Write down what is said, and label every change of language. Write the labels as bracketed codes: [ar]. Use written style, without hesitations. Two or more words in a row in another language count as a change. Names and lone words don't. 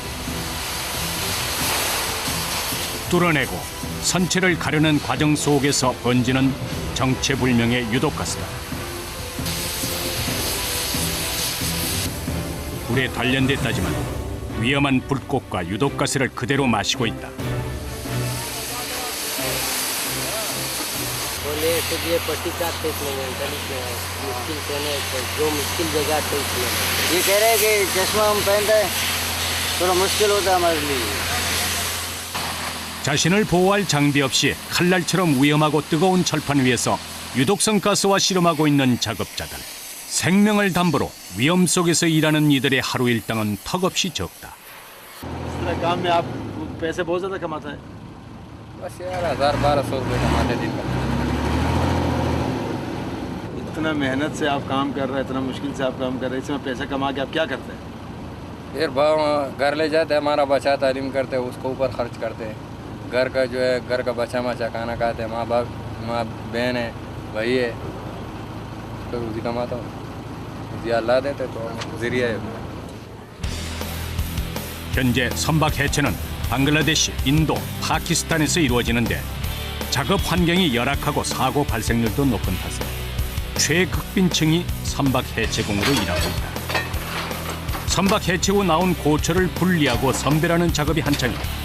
[ko] 뚫어내고 선체를 가르는 과정 속에서 번지는 정체불명의 유독가스다. 불에 단련됐다지만 위험한 불꽃과 유독가스를 그대로 마시고 있다. [hi] बोले तो ये पट्टी काटते इसमें मुश्किल से नहीं, जो मुश्किल जगह थे इसमें ये कह रहे हैं कि चश्मा हम पहनते हैं, थोड़ा मुश्किल होता है हमारे लिए। [ko] 자신을 보호할 장비 없이 칼날처럼 위험하고 뜨거운 철판 위에서 유독성 가스와 실험하고 있는 작업자들. 생명을 담보로 위험 속에서 일하는 이들의 하루 일당은 턱없이 적다. [hi] इस तरह काम में आप पैसे बहुत ज़्यादा कमाते हैं। बस यार 1000-1200 रुपये कमाते दिन का। इतना मेहनत से आप काम कर रहे हैं, इतना मुश्किल से आप काम कर रहे हैं, इसमें पैसा कमा के आप क्या करते हैं? फिर घर ले जाते हैं, हमारा बच्चा तालीम करते हैं, उसको ऊपर खर्च करते हैं। घर का जो है, घर का बच्चा मचा खाना खाते हैं, माँ बहन है, भाई है, तो रोजी कमाता हूँ, रोजी अल्लाह देते तो जरिया है। [ko] 현재 선박 해체는 방글라데시, 인도, 파키스탄에서 이루어지는데 작업 환경이 열악하고 사고 발생률도 높은 탓에 최극빈층이 선박 해체공으로 일하고 있다. 선박 해체 후 나온 고철을 분리하고 선별하는 작업이 한창이다.